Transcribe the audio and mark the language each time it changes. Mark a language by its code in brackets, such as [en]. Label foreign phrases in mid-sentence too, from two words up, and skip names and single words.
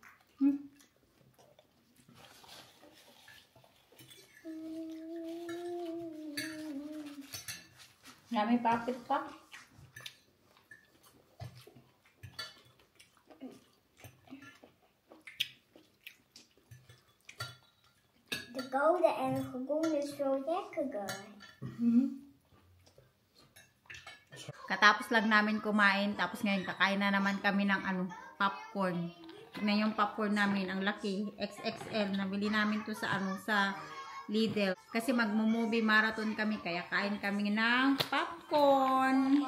[tl] May papit pa. [nl] De gouden en de groene is veel lekkerder. [tl] Katapos lang namin kumain, tapos ngayon kakain na naman kami ng popcorn. Tignan yung popcorn namin, ang laki, XXL. Nabili namin to sa sa Lidl. Kasi magmo- [en] movie marathon [tl] kami, kaya kain kami ng popcorn.